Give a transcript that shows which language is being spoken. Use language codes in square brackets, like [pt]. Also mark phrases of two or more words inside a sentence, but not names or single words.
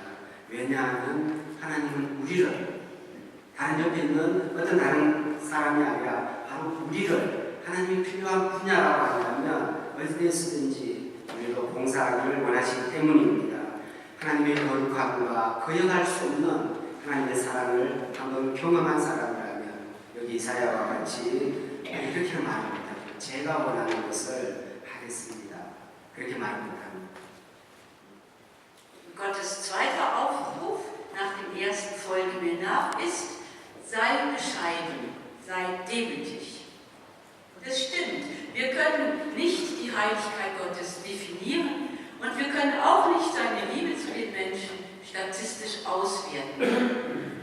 [ko] 왜냐하면 하나님은 우리를 다른 옆에 있는 어떤 다른 사람이 아니라 바로 우리를 하나님이 필요한 분야라고 한다면 어디에서든지 우리로 봉사하기를 원하시기 때문입니다. 하나님의 거룩함과 거역할 수 없는 하나님의 사랑을 한번 경험한 사람이라면 여기 이사야와 같이 이렇게 말합니다. 제가 원하는 것을 하겠습니다. 그렇게 말합니다. [de] Gottes zweiter Aufruf nach dem ersten Folge mir nach ist, sei bescheiden, sei demütig. Und es stimmt, wir können nicht die Heiligkeit Gottes definieren und wir können auch nicht seine Liebe zu den Menschen statistisch auswerten.